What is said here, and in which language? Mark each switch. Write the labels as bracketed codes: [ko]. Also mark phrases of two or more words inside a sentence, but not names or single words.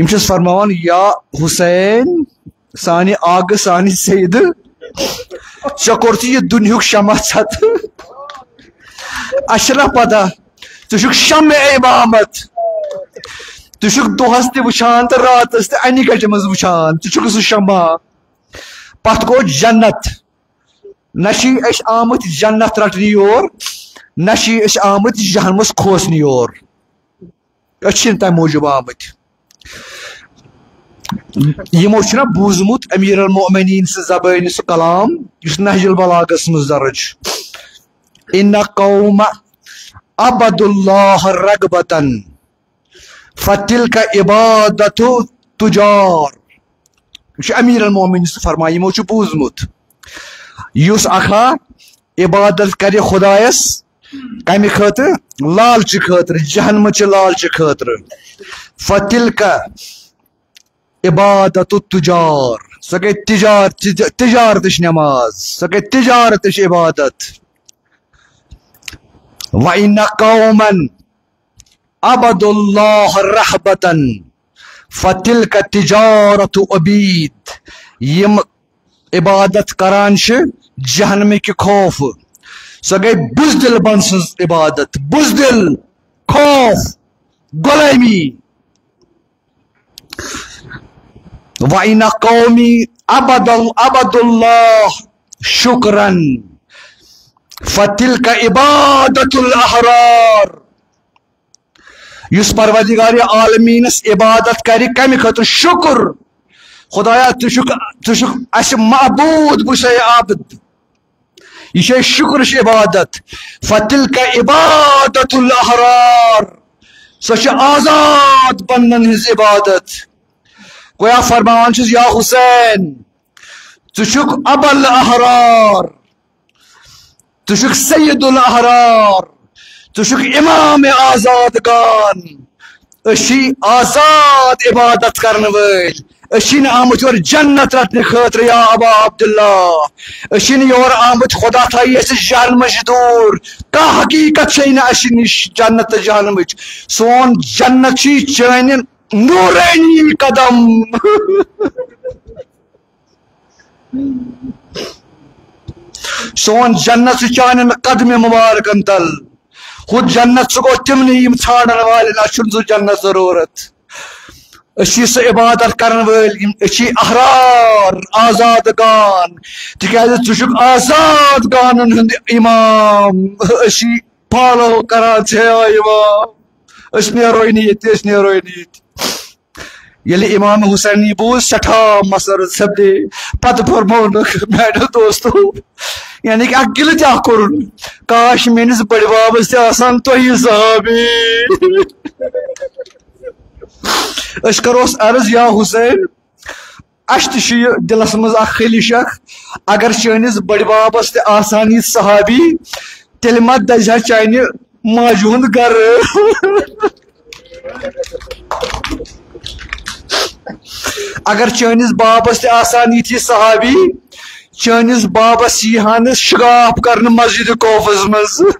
[ks] چھِس فرماوان یا حسین سانہِ آگہٕ سانہِ سیدٕ ژےٚ کوٚرتھ یہِ دُنیہُک شمع ژھٮ۪تہٕ اسہِ چھےٚ نا پتہ ژٕ چھُکھ شمع امامت ژٕ چھُکھ دۄہس تہِ وٕچھان تہٕ راتس تہِ انہِ گٹہِ منٛز وٕچھان ژٕ چھُکھ سُہ شمع پتہٕ گوٚو جنت نہ چھِ أسۍ آمٕتۍ جنت رٹنہِ یور نہ چھِ أسۍ آمٕتۍ جہنمس کھوژنہِ یور أسۍ چھِنہٕ تمہِ موٗجوٗب آمٕتۍ یِمو چھُنہ بوٗزمُت امیر المؤمنیٖن سٕنٛز زبٲنہِ سُہ کلام یُس نہج البلاغس منٛز درج چھُ [ar] اِنَّ قومَ عبدُ اللّٰہِ رغبتن فتِلکَ عبادتُ تُجار [ks] یہ چھُ امیر المؤمنیٖن سُہ فرمان یِمو چھُ بوٗزمُت یُس اکھا عبادت کرِ خۄدایس کمہِ خٲطرٕ لالچہِ خٲطرٕ جہنمٕچہِ لالچہِ خٲطرٕ [ar] فتِلکَ عبادت تُجار [ks] سۄ گٔے تجارتٕچ نٮ۪ماز سۄ گٔے تجارتٕچ عبادت [ar] وَإِنَّ قَوْمًا عَبَدُوا اللّٰہِ رَحْبَةً فَتِلْكَ تِجَارَةُ عُبیٖد [ks] یِم عبادت کران چھِ جہنمٕکہِ خوفہٕ سۄ گٔے بُزدِل بن سٕنٛز عبادت بُزدِل خوف غۄلٲمی [ar] وَإِنَّ قَوْمِي عَبَدُوا اللّٰہِ شُکرًا فَتِلْكَ عِبَادَةُ الْأَحْرَارِ [ks] یُس پروردگارِ عالمیٖنس عبادت کرِ کمہِ خٲطرٕ شُکر خۄدایا ژٕ چھُکھ اسہِ معبوٗد بہٕ چھُسے عابد یہ چھے شکرٕچ عبادت [ar] فَتِلْكَ عِبَادَةُ الْأَحْرَارِ [ks] سۄ چھِ آزاد بندن ہٕنٛز عبادت گویا فرماوان چھُس یا حسین ژٕ چھُکھ ابل احرار تشک [ar] سید الاحرار [ks] تشک امام آزادگان اشی آزاد عبادت کرن ول اشین آمت یور جنت رٹنے خاطر یا ابا عبداللہ اشین یور آمت خدا تھائی اس جہنمش دور کا حقیقت چھین اشی نش جنت جہنمچ سون جنت چھی چین نورینی قدم سون جنت چان قدم مبارکن تل خود جنت سگو تمنی یم ژھانڈن والن اچھن سو جنت ضرورت اچھی سو عبادت کرن ول اچھی احرار آزادگان تکیاز ژٕ آزادگانن ہند امام اچھی فالو کران امام اس نیرو نیت اس نیرو نیت یل امام حسین بوز سٹھا مسرت سپدے پتہ فرمونک میانو دوستو یعنی کہ اکل تہ کورن کاش میانس بڑ بابس تہ آسان تہی صحابی اس کروس عرض یا حسین اس تہ دلس مز اخ خلش اخ اگر چٲنِس بڑ بابس تہ آسان یہ صحابی تیل مت دزِ ہا چانہِ ماجہِ ہُنٛد گرٕ اگر چٲنِس بابس تہ آسان یِتھی صحابی چٲنِس بابس ییٖہان شگاف کرنہٕ مسجد کوفس مز